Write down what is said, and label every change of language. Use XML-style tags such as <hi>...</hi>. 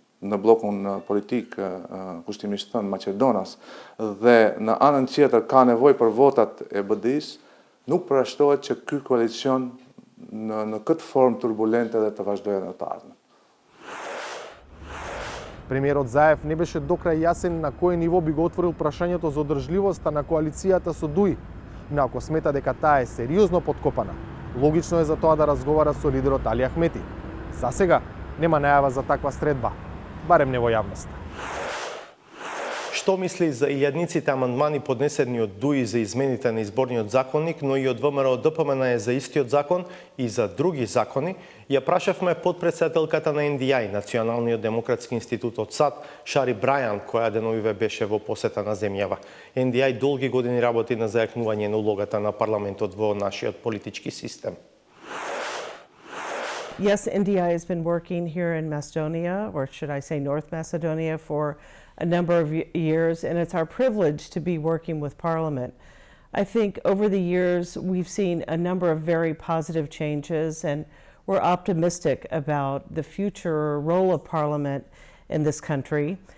<sq>në blokun politik kushtimisht thënë Maqedonas dhe në anën tjetër ka nevojë për votat e BD-s, nuk përjashtohet që ky koalicion në këtë formë turbulente dhe të vazhdojë në të ardhmen.</sq> <mk>Премиерот Заев не беше до крај јасен на кој ниво би го отворил прашањето за одржливоста на коалицијата со ДУИ, но ако смета дека таа е сериозно подкопана, логично е за тоа да разговара со лидерот Али Ахмети. За сега нема најава за таква средба, барем не во јавноста. Што мисли за илјадниците амандмани поднесени од ДУИ за измените на изборниот законник, но и од ВМРО ДПМН за истиот закон и за други закони, ја прашавме подпредседателката на NDI, Националниот демократски институт од САД, Шари Брајан, која деновиве беше во посета на земјава. NDI долги години работи на зајакнување на улогата на парламентот во нашиот политички систем.</mk> <en>Yes, NDI has been working here in Macedonia, or should I say North Macedonia, for a number of years, and it's our privilege to be working with Parliament. I think over the years we've seen a number of very positive changes, and we're optimistic about the future role of Parliament in this country.</en>